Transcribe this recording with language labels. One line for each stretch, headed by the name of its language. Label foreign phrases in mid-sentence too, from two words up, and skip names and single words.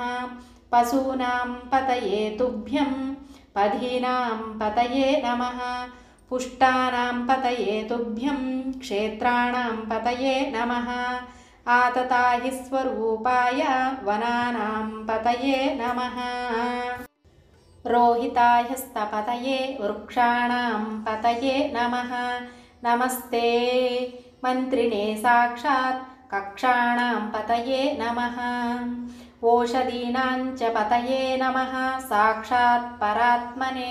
Sanskrit: పశూనాం పతయే తుభ్యం పదీనాం పతయే నమః. పుష్టానాం పతయే తుభ్యం క్షేత్రాణాం పతయే నమః. ఆతతాహిస్వరూపాయ వనానాం పతయే నమః. रोहितायस्तपतये वृक्षाणां पतये नमः। नमस्ते मन्त्रिणे साक्षात् कक्षाणां पतये नमः। ओषधीनां च पतये नमः साक्षात् परात्मने।